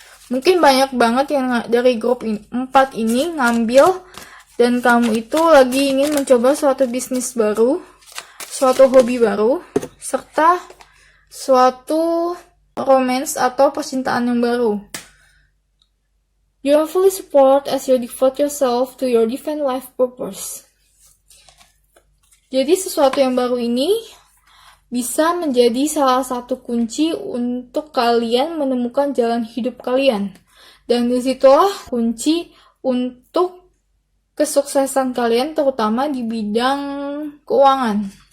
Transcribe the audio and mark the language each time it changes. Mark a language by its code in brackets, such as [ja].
[id] Mungkin banyak banget yang dari grup 4 ini ngambil dan kamu itu lagi ingin mencoba suatu bisnis baru, suatu hobi baru, serta suatu romance atau percintaan yang baru. [en] You are fully support as you devote yourself to your divine life purpose. [id] Jadi sesuatu yang baru ini bisa menjadi salah satu kunci untuk kalian menemukan jalan hidup kalian. Dan disitulah kunci untuk kesuksesan kalian, terutama di bidang keuangan.